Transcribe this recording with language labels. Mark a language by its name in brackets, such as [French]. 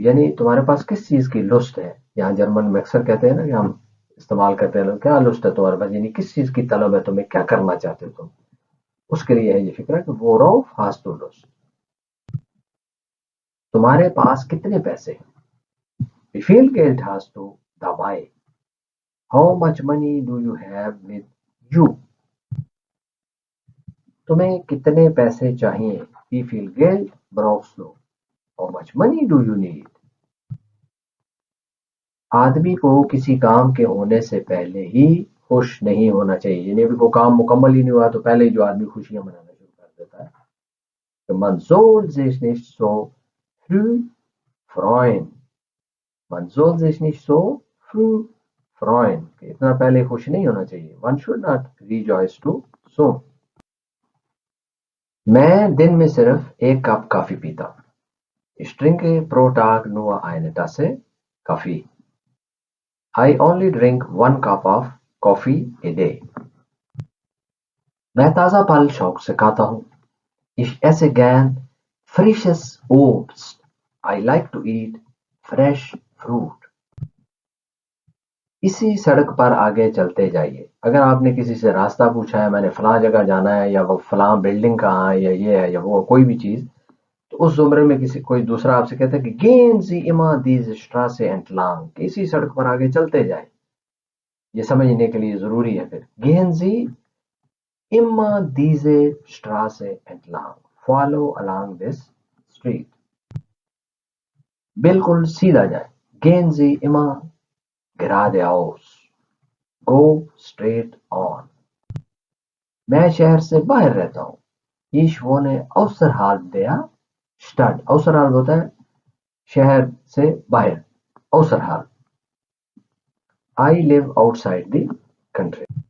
[Hindi] यानी तुम्हारे पास किस चीज की लुस्ट है. यहाँ जर्मन में अक्सर कहते हैं ना कि हम इस्तेमाल करते हैं, क्या लुस्ट है तुम्हारे पास, यानी किस चीज की तलब है तुम्हें, क्या करना चाहते हो तुम. उसके लिए है ये फिक्रा कि [German] worauf hast du Lust? [Hindi] तुम्हारे पास कितने पैसे हैं? [German] Wie viel Geld hast du dabei? [English] How much money do you have with you? [Hindi] तुम्हें कितने पैसे चाहिए? [German] Wie viel Geld brauchst du? [English] How much money do you need? [Hindi] आदमी को किसी काम के होने से पहले ही खुश नहीं होना चाहिए. यानी अभी कोई काम मुकम्मल ही नहीं हुआ तो पहले ही जो आदमी खुशियां मनाना शुरू कर देता है. [German] तो man soll sich nicht so früh freuen. Man soll sich nicht so früh freuen. [Hindi] इतना पहले खुश नहीं होना चाहिए. [English] One should not rejoice too soon. [Hindi] मैं दिन में सिर्फ एक कप कॉफी पीता हूँ. [German] Ich trinke pro Tag nur eine Tasse Kaffee. [English] I only drink 1 cup of coffee a day. [Hindi] मैं ताज़ा फल शौक से खाता हूँ. [German] Ich esse gern frisches Obst. [English] I like to eat fresh fruit. [Hindi] इसी सड़क पर आगे चलते जाइए. अगर आपने किसी से रास्ता पूछा है, मैंने फलां जगह जाना है, या वो फलां बिल्डिंग कहाँ है, या ये है, या वो कोई भी चीज़, तो उस जुमरे में किसी कोई दूसरा आपसे कहता है कि [German] gehen Sie immer diese Straße entlang, [Hindi] कि इसी सड़क पर आगे चलते जाए. ये समझने के लिए ज़रूरी है फिर. [German] Gehen Sie immer diese Straße entlang. [English] Follow along this street. [Hindi] बिल्कुल सीधा जाए. [German] Gehen Sie immer geradeaus. [English] Go straight on. [Hindi] मैं शहर से बाहर रहता हूँ. [German] Ich wohne außerhalb der Stadt. [Hindi] außerhalb होता है शहर से बाहर. [German] außerhalb. [English] I live outside the country.